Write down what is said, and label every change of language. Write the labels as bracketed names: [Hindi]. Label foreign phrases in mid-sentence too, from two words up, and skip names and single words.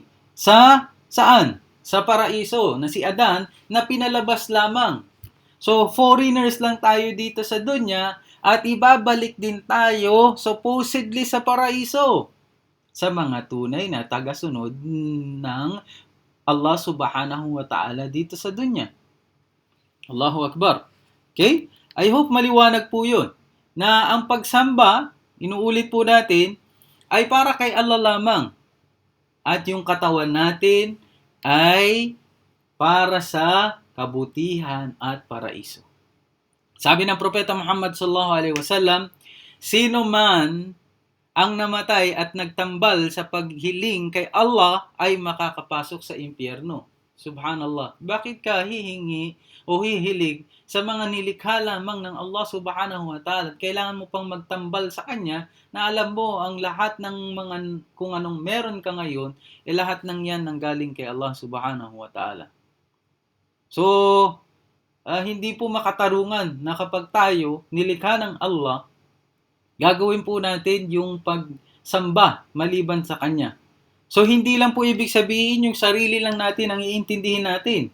[Filipino] Saan? Sa paraiso na si Adan na pinalabas lamang. So, foreigners lang tayo dito sa dunya at ibabalik din tayo supposedly sa paraiso sa mga tunay na tagasunod ng Allah [Arabic] سبحانه وتعالى [Filipino] dito sa dunya. [Arabic] الله أكبر. [Filipino] Okay? [English] I hope [Filipino] maliwanag po yun na ang pagsamba, inuulit po natin, ay para kay Allah lamang. At yung katawan natin ay para sa kabutihan at paraiso. Sabi ng Propeta Muhammad [Arabic] صلى الله عليه وسلم, [Filipino] sino man ang namatay at nagtambal sa paghiling kay Allah ay makakapasok sa impyerno. Subhanallah. Bakit ka hihingi o hihilig sa mga nilikha lamang ng Allah [Arabic] سبحانه وتعالى? [Filipino] Kailangan mo pang magtambal sa Kanya na alam mo ang lahat ng mga kung anong meron ka ngayon, lahat ng yan nanggaling kay Allah [Arabic] سبحانه وتعالى. [Filipino] So, hindi po makatarungan na kapag tayo nilikha ng Allah, gagawin po natin yung pagsamba maliban sa Kanya. So, hindi lang po ibig sabihin yung sarili lang natin ang iintindihin natin.